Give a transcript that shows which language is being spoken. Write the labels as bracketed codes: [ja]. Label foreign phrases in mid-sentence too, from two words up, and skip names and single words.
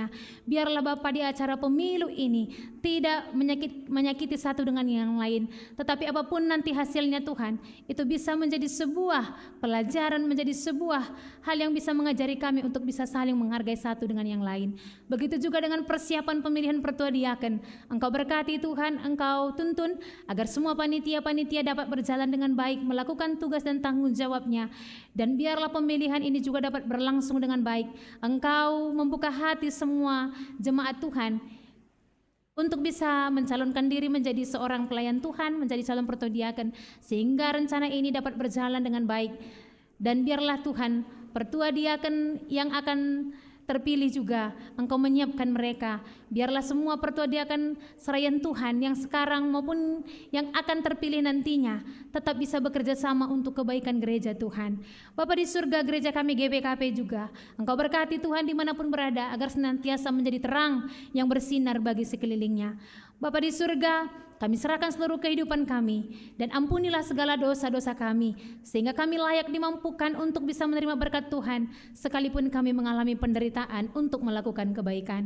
[id] Biarlah Bapa di acara pemilu ini tidak menyakiti satu dengan yang lain, tetapi apapun nanti hasilnya Tuhan, itu bisa menjadi sebuah pelajaran, menjadi sebuah hal yang bisa mengajari kami untuk bisa saling menghargai satu dengan yang lain. Begitu juga dengan persiapan pemilihan pertua diaken. Engkau berkati Tuhan, Engkau tuntun agar semua panitia-panitia dapat berjalan dengan baik, melakukan tugas dan tanggung jawabnya, dan biarlah pemilihan ini juga dapat berlangsung dengan baik. Engkau membuka hati semua jemaat Tuhan untuk bisa mencalonkan diri menjadi seorang pelayan Tuhan, menjadi calon pertua diaken, sehingga rencana ini dapat berjalan dengan baik. Dan biarlah Tuhan, pertua diaken yang akan terpilih juga Engkau menyiapkan mereka. Biarlah semua pertua diaken seraian Tuhan yang sekarang maupun yang akan terpilih nantinya tetap bisa bekerja sama untuk kebaikan gereja Tuhan. Bapa di surga, gereja kami GPKP juga Engkau berkati Tuhan dimanapun berada, agar senantiasa menjadi terang yang bersinar bagi sekelilingnya. Bapa di surga, kami serahkan seluruh kehidupan kami, dan ampunilah segala dosa-dosa kami, sehingga kami layak dimampukan untuk bisa menerima berkat Tuhan, sekalipun kami mengalami penderitaan untuk melakukan kebaikan.